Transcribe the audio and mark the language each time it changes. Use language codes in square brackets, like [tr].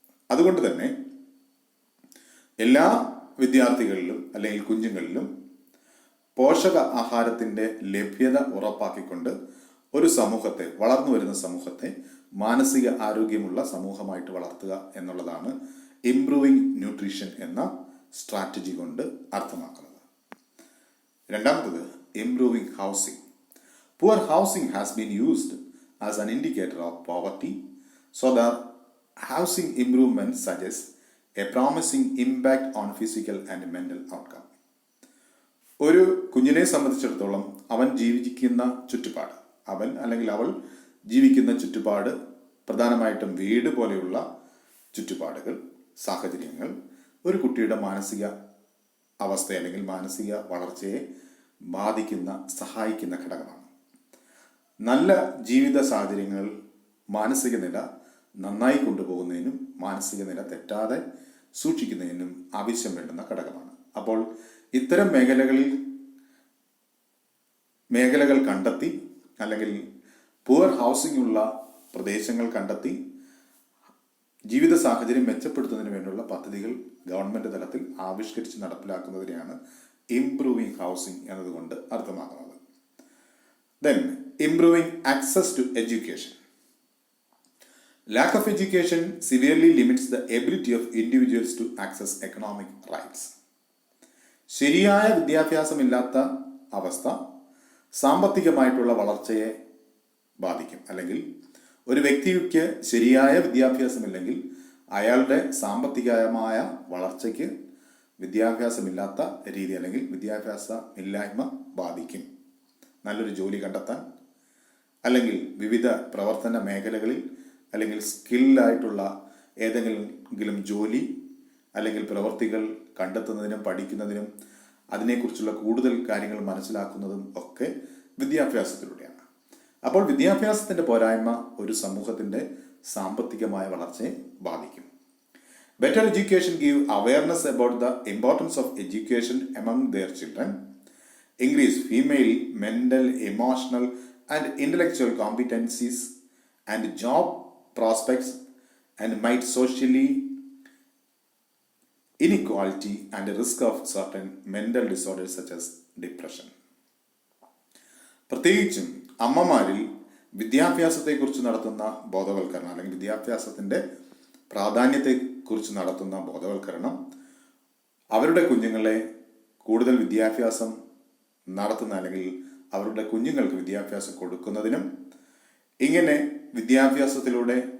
[ml] അതുകൊണ്ട് തന്നെ എല്ലാ വിദ്യാർത്ഥികളിലും അല്ലെങ്കിൽ കുഞ്ഞുങ്ങളിലും പോഷക ആഹാരത്തിൻ്റെ ലഭ്യത ഉറപ്പാക്കിക്കൊണ്ട് ഒരു സമൂഹത്തെ, വളർന്നു വരുന്ന സമൂഹത്തെ മാനസിക ആരോഗ്യമുള്ള സമൂഹമായിട്ട് വളർത്തുക എന്നുള്ളതാണ് ഇംപ്രൂവിംഗ് ന്യൂട്രീഷൻ എന്ന സ്ട്രാറ്റജി കൊണ്ട് അർത്ഥമാക്കുന്നത്. രണ്ടാമത്തത് improving housing. [en] Poor housing has been used as an indicator of poverty, so the housing improvement suggests a promising impact on physical and mental outcome. [ml] ഒരു കുഞ്ഞിനെ സംബന്ധിച്ചിടത്തോളം അവൻ ജീവിക്കുന്ന ചുറ്റുപാട്, അവൻ അല്ലെങ്കിൽ അവൾ ജീവിക്കുന്ന ചുറ്റുപാട്, പ്രധാനമായിട്ടും വീട് പോലെയുള്ള ചുറ്റുപാടുകൾ, സാഹചര്യങ്ങൾ ഒരു കുട്ടിയുടെ മാനസിക അവസ്ഥ അല്ലെങ്കിൽ മാനസിക വളർച്ചയെ ബാധിക്കുന്ന, സഹായിക്കുന്ന ഘടകമാണ്. നല്ല ജീവിത സാഹചര്യങ്ങൾ മാനസിക നില നന്നായി കൊണ്ടുപോകുന്നതിനും മാനസിക നില തെറ്റാതെ സൂക്ഷിക്കുന്നതിനും ആവശ്യം വേണ്ടുന്ന ഘടകമാണ്. അപ്പോൾ ഇത്തരം മേഖലകൾ കണ്ടെത്തി അല്ലെങ്കിൽ പുവർ ഹൗസിംഗ് ഉള്ള പ്രദേശങ്ങൾ കണ്ടെത്തി ജീവിത സാഹചര്യം മെച്ചപ്പെടുത്തുന്നതിന് വേണ്ടിയുള്ള പദ്ധതികൾ ഗവൺമെന്റ് തലത്തിൽ ആവിഷ്കരിച്ച് നടപ്പിലാക്കുന്നതിനെയാണ് ഇംപ്രൂവിംഗ് ഹൗസിംഗ് എന്നതുകൊണ്ട് അർത്ഥമാക്കുന്നത്. [en] Then, improving access to education. Lack of education severely limits the ability of individuals to access economic rights. [ml] ശരിയായ വിദ്യാഭ്യാസമില്ലാത്ത അവസ്ഥ സാമ്പത്തികമായിട്ടുള്ള വളർച്ചയെ ബാധിക്കും. അല്ലെങ്കിൽ ഒരു വ്യക്തിക്ക് ശരിയായ വിദ്യാഭ്യാസമില്ലെങ്കിൽ അയാളുടെ സാമ്പത്തികമായ വളർച്ചയ്ക്ക് വിദ്യാഭ്യാസമില്ലാത്ത രീതി അല്ലെങ്കിൽ വിദ്യാഭ്യാസമില്ലായ്മ ബാധിക്കും. നല്ലൊരു ജോലി കണ്ടെത്താൻ അല്ലെങ്കിൽ വിവിധ പ്രവർത്തന മേഖലകളിൽ അല്ലെങ്കിൽ സ്കില്ലായിട്ടുള്ള ഏതെങ്കിലും ജോലി അല്ലെങ്കിൽ പ്രവൃത്തികൾ കണ്ടെത്തുന്നതിനും പഠിക്കുന്നതിനും അതിനെക്കുറിച്ചുള്ള കൂടുതൽ കാര്യങ്ങൾ മനസ്സിലാക്കുന്നതും ഒക്കെ വിദ്യാഭ്യാസത്തിലൂടെയാണ്. അപ്പോൾ വിദ്യാഭ്യാസത്തിൻ്റെ പോരായ്മ ഒരു സമൂഹത്തിൻ്റെ സാമ്പത്തികമായ വളർച്ചയെ ബാധിക്കും. [en] Better education give awareness about the importance of education among their children, increase female mental, emotional and intellectual competencies and job prospects, and might socially inequality and risk of certain mental disorders such as depression. [ml] പ്രത്യേകിച്ചും അമ്മമാരിൽ വിദ്യാഭ്യാസത്തെക്കുറിച്ച് നടത്തുന്ന ബോധവൽക്കരണം അല്ലെങ്കിൽ വിദ്യാഭ്യാസത്തിൻ്റെ പ്രാധാന്യത്തെക്കുറിച്ച് നടത്തുന്ന ബോധവൽക്കരണം അവരുടെ കുഞ്ഞുങ്ങളെ കൂടുതൽ വിദ്യാഭ്യാസം നടത്തുന്ന അല്ലെങ്കിൽ അവരുടെ കുഞ്ഞുങ്ങൾക്ക് വിദ്യാഭ്യാസം കൊടുക്കുന്നതിനും ഇങ്ങനെ വിദ്യാഭ്യാസത്തിലൂടെ